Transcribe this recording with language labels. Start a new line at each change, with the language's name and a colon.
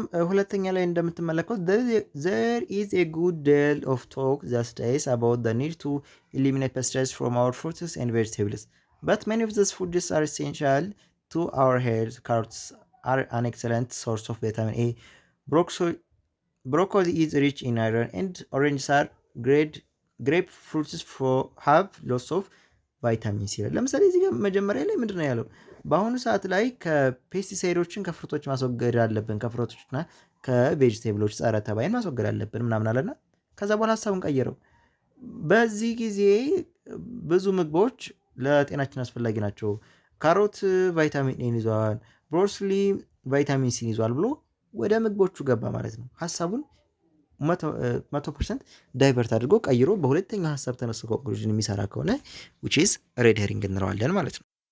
Amharic: ሁለተኛ ላይ እንደምትመለከቱት
English: there is a good deal of talk these days about the need to eliminate pesticides from our fruits and vegetables, but many of these foods are essential to our health. Carrots are an excellent source of vitamin A. Broccoli is rich in iron, and oranges are grapefruits have lots of vitamin C.
Amharic: ለምሳሌ እዚህ ጋር መጀመሪያ ላይ ምንድነው ያለው? በአሁኑ ሰዓት ላይ ከፔስቲሳይዶችን ከፍሩቶች ማስወገድ አለብን፣ ከፍሩቶችና ከቬጅቴብሎች ጸረ ተባይን ማስወገድ አለብን ምናምን አለና ከዛ በኋላ ሀሳቡን ቀየረው። በዚህ ጊዜ ብዙ ምግቦች ለጤናችን አስፈላጊ ናቸው። ካሮት ቫይታሚን ኤን ይዟል፣ ብሮኮሊ ቫይታሚን ሲን ይዟል ብሎ ወደ ምግቦቹ ገባ ማለት ነው። ሀሳቡን 100% ዳይቨርት አድርጎ ቀይሮ በሁለተኛው ሀሳብ ተነስቶ ኮንክሉዥን የሚሰራ ከሆነ
English: which is
Amharic: ሬድ ሄሪንግ እንለዋለን ማለት ነው።